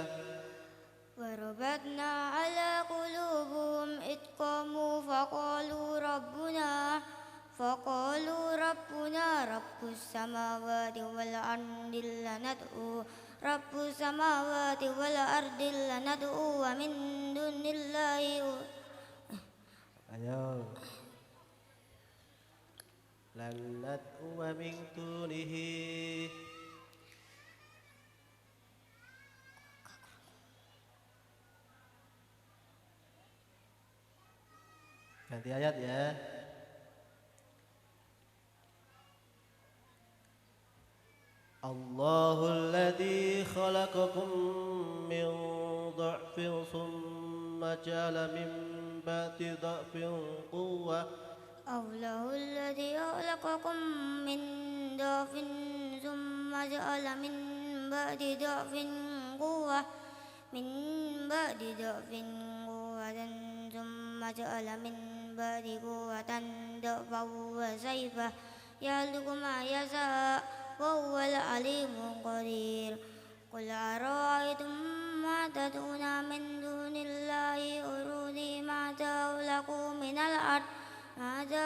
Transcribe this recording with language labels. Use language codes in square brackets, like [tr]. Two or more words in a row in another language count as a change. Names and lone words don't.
[ar] وربطنا على قلوبهم إذ قاموا فقالوا ربنا رب السماوات والأرض لندعو ومن دون الله Ayo. لن ندعو من دونه. [id] Ganti ayat ya. [ar] الله الذي خلقكم من ضعف ثم جعل من بعد ضعف قوة. الله الذي خلقكم من ضعف ثم جعل من بعد ضعف قوة ثم جعل من بعد قوة ضعفا وسيفا يخلق ما يشاء وهو العليم القدير قل أرأيتم ما تدعون من دون الله أروني ماذا لكم من الأرض أم